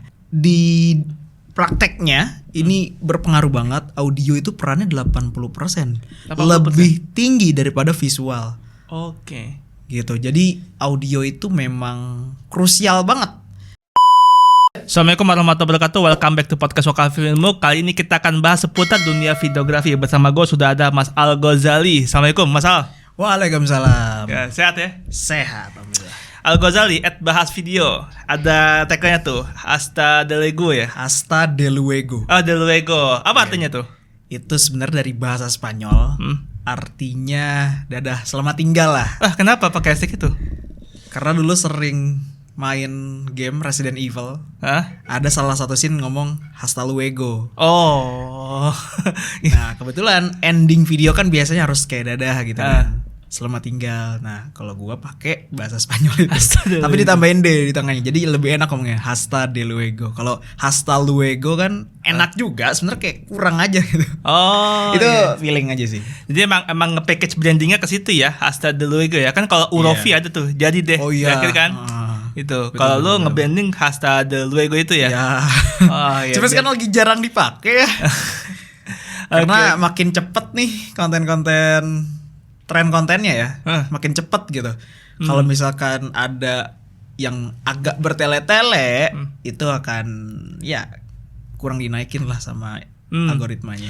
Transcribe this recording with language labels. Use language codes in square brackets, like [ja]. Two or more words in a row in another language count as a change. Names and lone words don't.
[id] Di prakteknya ini berpengaruh banget. Audio itu perannya 80%. Lebih tinggi daripada visual. Oke. Gitu. Jadi audio itu memang krusial banget. [ar] السلام عليكم ورحمة الله وبركاته. [en] Welcome back to podcast Wakaf Ilmu. [id] Kali ini kita akan bahas seputar dunia videografi. Bersama gue sudah ada Mas Al Ghazali. Assalamualaikum Mas Al. Waalaikumsalam. Ya, sehat ya? Sehat, alhamdulillah. Al Ghazali @bahas video. Ada tagline-nya tuh, [es] Hasta de luego ya. Hasta de luego. Oh, de luego. [id] Apa artinya tuh? Itu sebenarnya dari bahasa Spanyol. Artinya dadah, selamat tinggal lah. Kenapa pakai hashtag itu? Karena dulu sering main game Resident Evil. Ada salah satu scene ngomong [es] hasta luego. [id] Oh. Nah, kebetulan ending video kan biasanya harus kayak dadah gitu kan. Selamat tinggal. Nah, kalau gua pakai bahasa Spanyol itu. Tapi ditambahin D di tengahnya. Jadi lebih enak ngomongnya [es] hasta de luego. [id] Kalau [es] hasta luego [id] kan enak juga, sebenarnya kayak kurang aja gitu. Oh. Itu feeling aja sih. Jadi emang nge-package brandingnya ke situ ya, [es] hasta de luego ya. [id] Kan kalau Urofi ada tuh, jadi deh. Oh iya. Kan? Itu. Kalau lu nge-branding [es] hasta de luego [id] itu ya. Oh, iya. Cuma sekarang lagi jarang dipakai ya. Karena makin cepet nih konten-konten, tren kontennya ya, makin cepet gitu. Kalau misalkan ada yang agak bertele-tele, itu akan ya kurang dinaikin lah sama algoritmanya.